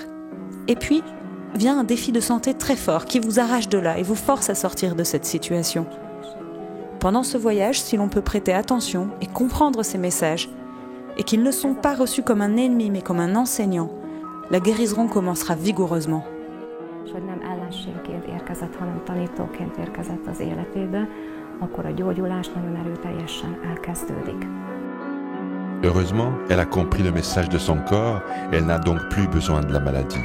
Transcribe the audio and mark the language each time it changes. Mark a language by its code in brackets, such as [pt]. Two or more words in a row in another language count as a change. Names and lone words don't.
[fr] Et puis, vient un défi de santé très fort qui vous arrache de là et vous force à sortir de cette situation. Pendant ce voyage, si l'on peut prêter attention et comprendre ces messages, et qu'ils ne sont pas reçus comme un ennemi mais comme un enseignant, la guérison commencera vigoureusement. [hu] Hogy nem ellenségként érkezett, hanem tanítóként érkezett az életébe, akkor a gyógyulás nagyon erőteljesen elkezdődik. [fr] Heureusement, elle a compris le message de son corps et elle n'a donc plus besoin de la maladie.